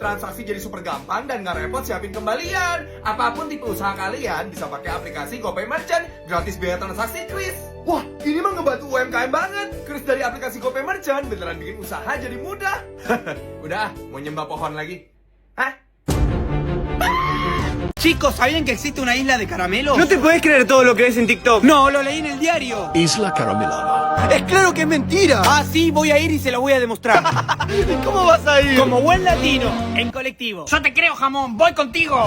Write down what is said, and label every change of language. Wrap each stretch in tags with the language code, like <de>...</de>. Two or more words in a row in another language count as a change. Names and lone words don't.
<id>Transaksi jadi super gampang dan nggak repot siapin kembalian. Apapun tipe usaha kalian bisa pakai aplikasi GoPay Merchant. Gratis biaya transaksi kris. Wah, ini mah ngebantu UMKM banget. Kris dari aplikasi GoPay Merchant beneran bikin usaha jadi mudah. Udah, mau nyembah pohon lagi? Hah?</id> <es>Chicos, ¿sabían que existe una isla de caramelo? No te podés creer todo lo que ves en TikTok. No, lo leí en el diario. Isla Caramelada. Es claro que es mentira. Ah, sí, voy a ir y se lo voy a demostrar. ¿Cómo vas a ir? Como buen latino, en colectivo. Yo te creo, jamón, voy contigo.</es>